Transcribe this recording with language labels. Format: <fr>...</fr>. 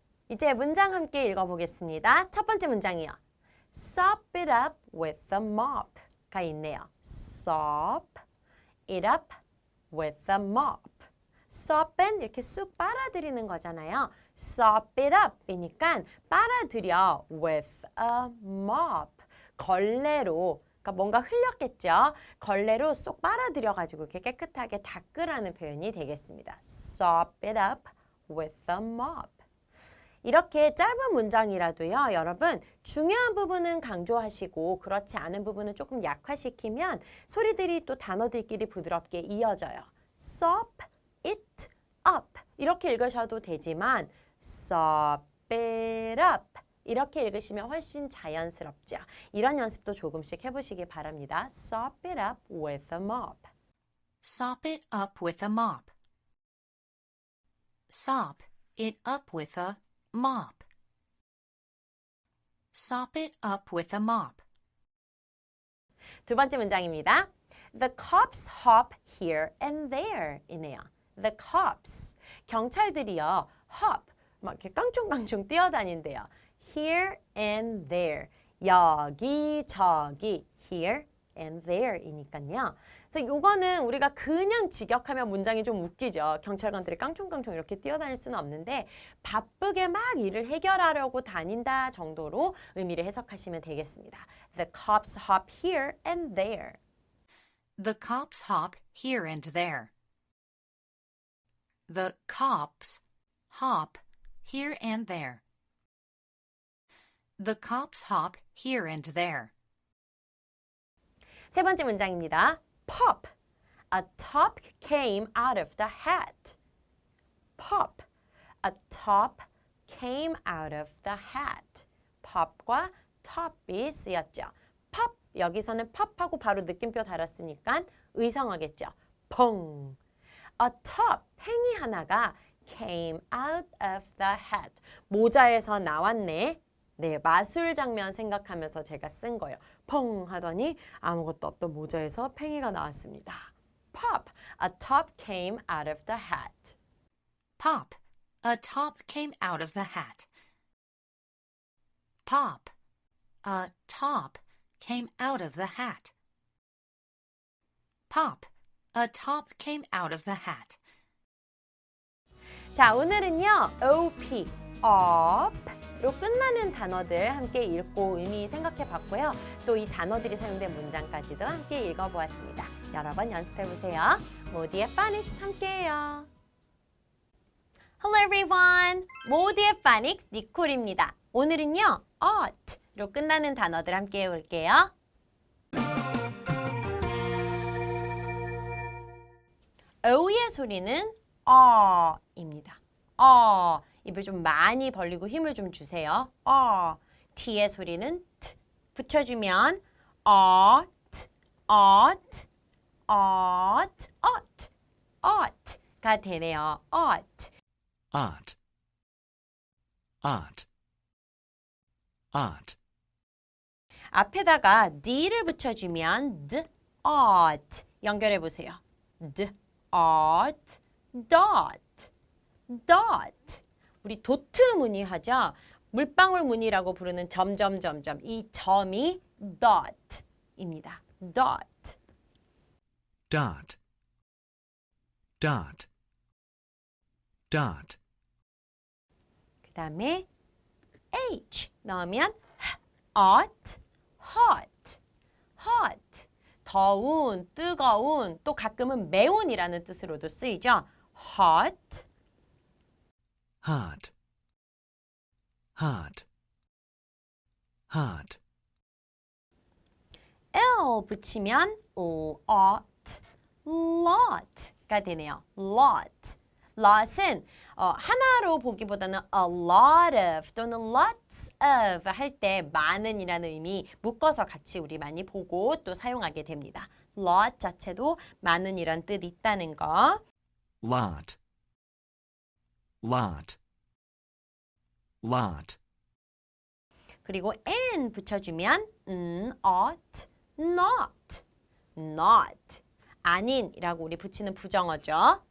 <ko>이제 문장 함께 읽어보겠습니다. 첫 번째 문장이요.</ko> <en>Sop it up with a mop가 있네요. Sop it up with a mop.</en> <ko>sop은 이렇게 쑥 빨아들이는 거잖아요.</ko> <en>sop it up이니까</en> <ko>빨아들여</ko> <en>with a mop.</en> <ko>걸레로, 그러니까 뭔가 흘렸겠죠. 걸레로 쏙 빨아들여가지고 이렇게 깨끗하게 닦으라는 표현이 되겠습니다.</ko> <en>sop it up with a mop.</en> <ko>이렇게 짧은 문장이라도요, 여러분 중요한 부분은 강조하시고 그렇지 않은 부분은 조금 약화시키면 소리들이 또 단어들끼리 부드럽게 이어져요.</ko> <en>sop it up</en> <ko>이렇게 읽으셔도 되지만 sop it up 이렇게 읽으시면 훨씬 자연스럽죠. 이런 연습도 조금씩 해보시기 바랍니다.</ko> <en>sop it up with a mop. Sop it up with a mop. Sop it up with a mop. Sop it up with a mop.</en> <ko>두 번째 문장입니다.</ko> <en>The cops hop here and there 이네요. The cops.</en> <ko>경찰들이요.</ko> <en>hop.</en> <ko>막 이렇게 깡총깡총 뛰어다닌대요.</ko> <en>Here and there.</en> <ko>여기 저기.</ko> <en>Here and there 이니까요.</en> <ko>그래서 요거는 우리가 그냥 직역하면 문장이 좀 웃기죠. 경찰관들이 깡총깡총 이렇게 뛰어다닐 수는 없는데 바쁘게 막 일을 해결하려고 다닌다 정도로 의미를 해석하시면 되겠습니다.</ko> <en>The cops hop here and there. The cops hop here and there. The cops hop here and there. The cops hop here and there.</en> <ko>세 번째 문장입니다.</ko> <en>Pop. A top came out of the hat. Pop. A top came out of the hat.</en> <ko>pop과 top이 쓰였죠.</ko> <en>pop.</en> <ko>여기서는 pop하고 바로 느낌표 달았으니까 의성어겠죠.</ko> <en>퐁. A top.</en> <ko>팽이 하나가</ko> <en>came out of the hat.</en> <ko>모자에서 나왔네. 네, 마술 장면 생각하면서 제가 쓴 거예요. 펑 하더니 아무것도 없던 모자에서 팽이가 나왔습니다.</ko> <en>Pop, a top came out of the hat. Pop. A top came out of the hat. Pop. A top came out of the hat. Pop. A top came out of the hat.</en> <ko>자, 오늘은요. OP, op로 끝나는 단어들 함께 읽고 의미 생각해 봤고요. 또 이 단어들이 사용된 문장까지도 함께 읽어보았습니다. 여러 번 연습해 보세요. 모디의 파닉스 함께해요.</ko> <en>Hello everyone.</en> <ko>모디의 파닉스 니콜입니다. 오늘은요. ought로 끝나는 단어들 함께 해볼게요. O의 소리는 입니다. 입을 좀 많이 벌리고 힘을 좀 주세요. T의 소리는 T. 붙여주면</ko> <en>ought, ought, ought, ought, ought가 되네요. ought. Ought. Ought. Ought.</en> <ko>앞에다가 D를 붙여주면 D, ought. 연결해 보세요.</ko> <en>D, ought, dot, dot.</en> <ko>우리 도트 무늬하죠? 물방울 무늬라고 부르는 점점점점. 이 점이 dot입니다. dot.</ko> <en>Dot. Dot. Dot.</en> <ko>그 다음에</ko> <en>H 넣으면 hot, hot, hot.</en> <ko>더운, 뜨거운, 또 가끔은 매운이라는 뜻으로도 쓰이죠.</ko> <en>hot, Hot. Hot. Hot. L</en> <ko>붙이면</ko> <en>lot, lot가 되네요. lot.</en> <ko>lot은 하나로 보기보다는</ko> <en>a lot of</en> <ko>또는</ko> <en>lots of</en> <ko>할 때 많은이라는 의미 묶어서 같이 우리 많이 보고 또 사용하게 됩니다. lot 자체도 많은이란 뜻이 있다는 거.</ko> <en>lot, lot, lot.</en> <ko>그리고 n 붙여주면</ko> <en>ought, not, not.</en> <ko>아닌이라고 우리 붙이는 부정어죠.</ko>